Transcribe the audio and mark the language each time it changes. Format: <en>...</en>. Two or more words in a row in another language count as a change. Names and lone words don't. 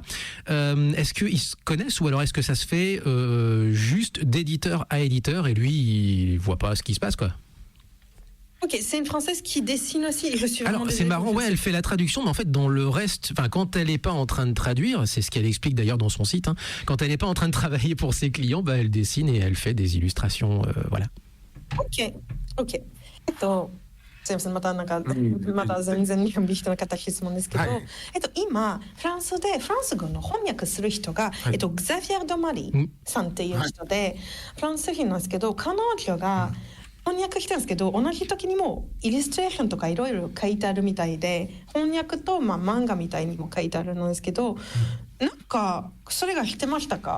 <fr>Est-ce qu'ils se connaissent ou alors est-ce que ça se fait juste d'éditeur à éditeur et lui il voit pas ce qui se passe quoi? Ok, c'est une Française qui dessine aussi. Je suis Alors c'est marrant, ouais, elle fait la traduction, mais en fait dans le reste, enfin quand elle n'est pas en train de traduire, c'est ce qu'elle explique d'ailleurs dans son site. Hein, quand elle n'est pas en train de travailler pour ses clients, bah elle dessine et elle fait des illustrations, voilà. Ok.</fr> <ja>すみません、また全然日本人の方質問ですけど、今フランス語の翻訳する人が、グザビエル・ドマリさんっていう人で、フランス人なんですけど、彼女が翻訳してるんですけど、同じ時にもイラストレーションとかいろいろ書いてあるみたいで、翻訳と漫画みたいにも書いてあるんですけど、なんかそれが知ってましたか？</ja>